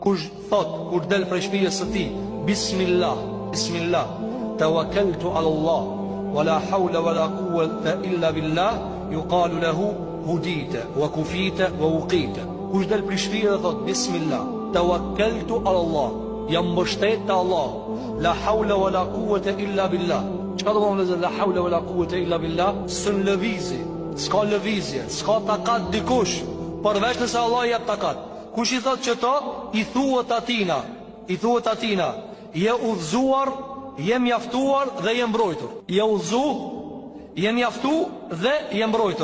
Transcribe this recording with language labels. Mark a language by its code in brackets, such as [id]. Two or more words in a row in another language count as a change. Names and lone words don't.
[sq] Kush thot, kur del prej shtëpisë së tij, [ar] بسم الله، بسم الله، توكلت على الله، ولا حول ولا قوة إلا بالله، يقال له هديت وكفيت ووقيت. [sq] Kush del prej shtëpisë dhe thot Bismillah, [ar] توكلت على الله, [sq] jam mbështet te Allah, [ar] لا حول ولا قوة إلا بالله. [sq] Çka do të thonë [ar] لا حول ولا قوة إلا بالله? [sq] S'në lëvizje, s'ka lëvizje, s'ka takat dikush, përveç nëse Allah jep takat. Kush i thot që to, i thuhet atina, je udhëzuar, je mjaftuar dhe je mbrojtur. Je udhëzu, je mjaftu dhe je mbrojtur.